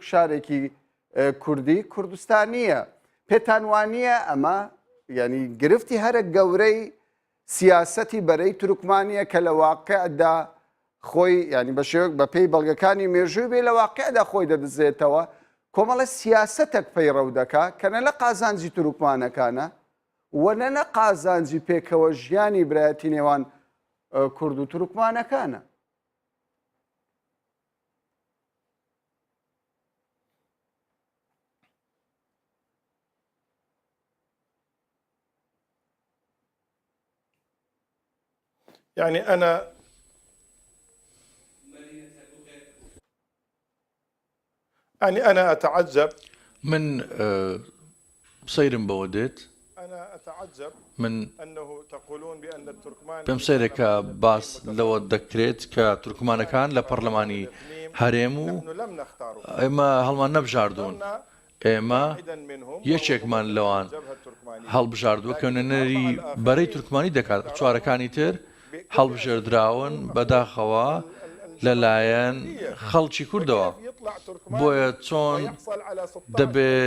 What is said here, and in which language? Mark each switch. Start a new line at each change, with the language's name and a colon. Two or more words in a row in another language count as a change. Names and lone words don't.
Central Kurdish: شارێکی کوردی کوردستانیە پێتان وانییە ئەمە ینی گرفتی هەرە گەورەی سیاسەتی بەرەی تورکمانیە کە لە واقعدا خۆی ینی بە شێوەیەک بە پێی بەڵگەکانی مێژووی بێ لە واقعدا خۆی دەدزێتەوە کۆمەڵە سیاسەتێک پەیڕەو دەکا کە نە لە قازانجی تورکمانەکانە وەنە نە قازانجی پێکەوە ژیانی برایەتی نێوان کورد و تورکمانەکانە.
Arabic: يعني أنا أتعجب
Central Kurdish: من سەیرم بەوە دێت
Arabic: أنا أتعجب من أنه تقولون بأن التركمان
Central Kurdish: پێم سەیرێکە باس لەوە دەکرێت کە تورکمانەکان لە پەرلەمانی هەرێم و
Arabic: نحن لم نختاره
Central Kurdish: ئێمە هەڵمان نەبژاردوون. ئێمە یەکێکمان لەوان هەڵبژاردووە کە نوێنەری بەرەی تورکمانی دەکات. چوارەکانی تر هەڵبژێردراون بەداخەوە لەلایەن خەڵکی کوردەوە. بۆیە چۆن دەبێت